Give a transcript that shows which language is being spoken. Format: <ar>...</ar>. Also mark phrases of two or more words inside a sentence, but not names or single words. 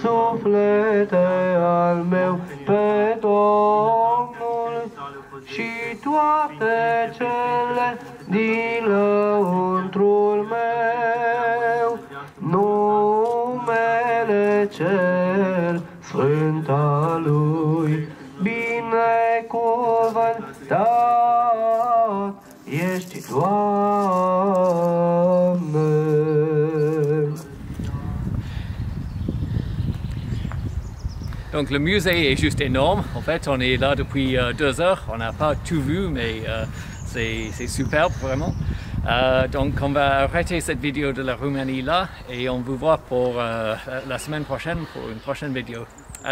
<ro>suflete al meu pe Domnul și toate cele din lăuntrul meu, numele cel sfânt al lui, binecuvântat ești, Doamne.</ro> <fr>Donc le musée est juste énorme. En fait, on est là depuis 2 heures. On n'a pas tout vu, mais c'est superbe vraiment. Donc on va arrêter cette vidéo de la Roumanie là et on vous voit pour la semaine prochaine pour une prochaine vidéo.</fr>